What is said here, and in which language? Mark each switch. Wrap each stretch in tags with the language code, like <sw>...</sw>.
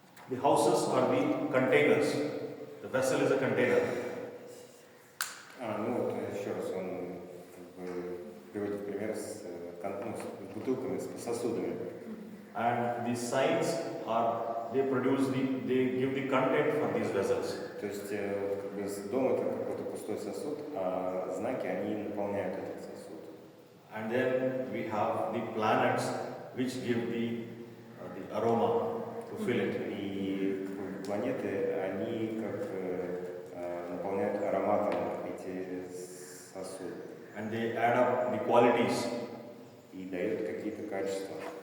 <en>The houses are the containers. The vessel is a container.</en> <ru>Вот еще раз он как бы приводит пример с бутылками, с сосудами.</ru> <en>And the signs are, they give the content for these vessels.</en> <ru>То есть как бы дом это какой-то пустой сосуд, а знаки они наполняют этот сосуд.</ru> <en>And then we have the planets which give the aroma to fill it.</en> <ru>И планеты, они как наполняют ароматом эти сосуды.</ru> <en>And they add up the qualities.</en> <ru>И дают какие-то качества.</ru>